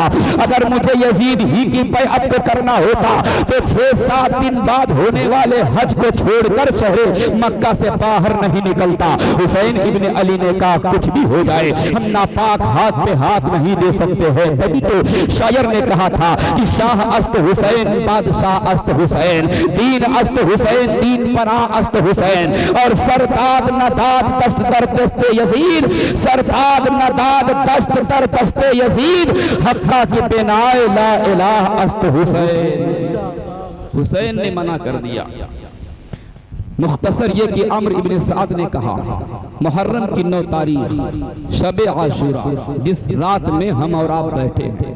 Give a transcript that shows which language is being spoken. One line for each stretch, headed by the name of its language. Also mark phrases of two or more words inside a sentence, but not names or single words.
Urdu: اگر مجھے یزید ہی کی بیعت کو کرنا ہوتا تو 6-7 دن بعد ہونے والے حج کو چھوڑ کر شہر مکہ سے باہر نہیں نکلتا۔ حسین ابن علی نے کہا کچھ بھی ہو جائے ہم ناپاک ہاتھ پہ ہاتھ نہیں دے سکتے ہیں، تبھی تو شاعر نے کہا تھا کہ
Persian: شاہ است حسین بادشاہ است حسین، دین است حسین دین پناہ است حسین، اور سرداد نداد دست در دست یزید، سرداد نداد دست در دست یزید، حقہ کی بنائے لا الہ است حسین۔
Urdu: حسین نے منع کر دیا۔ مختصر یہ کہ عمرو ابن سعد نے کہا محرم کی 9 تاریخ شب عاشورہ جس رات میں ہم اور آپ بیٹھے،